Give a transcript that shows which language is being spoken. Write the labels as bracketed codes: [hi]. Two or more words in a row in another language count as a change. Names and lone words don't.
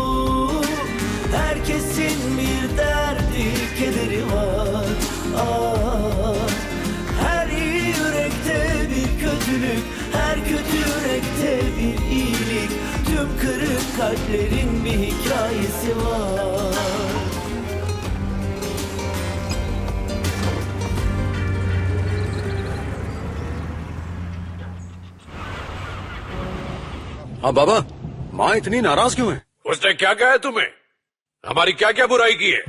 [tr] Herkesin bir derdi, kederi var. Her iyi yürekte bir kötülük, her kötü yürekte bir iyilik. Tüm kırık kalplerin bir hikayesi var. [hi] हाँ बाबा, माँ इतनी नाराज क्यों है? उसने क्या कहा है तुम्हें? हमारी क्या क्या बुराई की है?